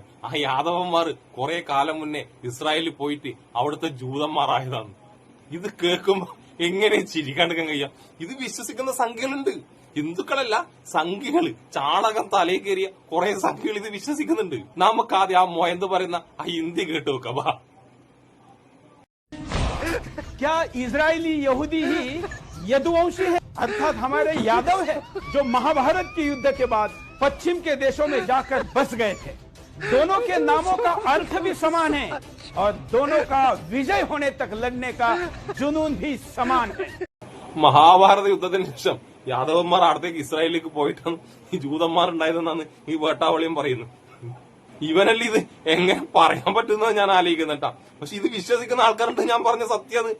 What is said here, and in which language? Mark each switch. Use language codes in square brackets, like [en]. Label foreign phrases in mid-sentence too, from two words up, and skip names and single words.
[ml] ആ യാദവന്മാർ കുറെ കാലം മുന്നേ ഇസ്രായേലിൽ പോയിട്ട് അവിടുത്തെ ജൂതന്മാരായതാണ്. ഇത് കേൾക്കുമ്പോ എങ്ങനെ ചിരിക്കാണ്ടിരിക്കാൻ കഴിയാം? ഇത് വിശ്വസിക്കുന്ന സംഖ്യകളുണ്ട്, ഹിന്ദുക്കളല്ല സംഖ്യകള്. ചാണകം തലയിൽ കയറിയ കുറെ സംഖ്യകൾ ഇത് വിശ്വസിക്കുന്നുണ്ട്. നമുക്ക് ആദ്യം ആ മൊയന്ത് പറയുന്ന ആ ഹിന്ദി കേട്ട് നോക്കാം. [hi] क्या इजरायली यहूदी ही यदुवंशी है, अर्थात हमारे यादव है, जो महाभारत के युद्ध के बाद पश्चिम के देशों में जाकर बस गए थे। दोनों के नामों का अर्थ भी समान है और दोनों का विजय होने तक लड़ने का जुनून भी समान है. [ml] മഹാഭാരത യുദ്ധത്തിന് ശേഷം യാദവന്മാർ അടുത്തേക്ക് ഇസ്രായേലിലേക്ക് പോയിട്ടാണ് ഈ ജൂതന്മാരുണ്ടായതെന്നാണ് ഈ വേട്ടാവളിയും പറയുന്നത്. ഇവനല്ല ഇത് എങ്ങനെ പറയാൻ പറ്റുന്നത് ഞാൻ ആലോചിക്കുന്നുട്ടാ. പക്ഷെ ഇത് വിശ്വസിക്കുന്ന ആൾക്കാരുണ്ട്. ഞാൻ പറഞ്ഞ സത്യം അത്.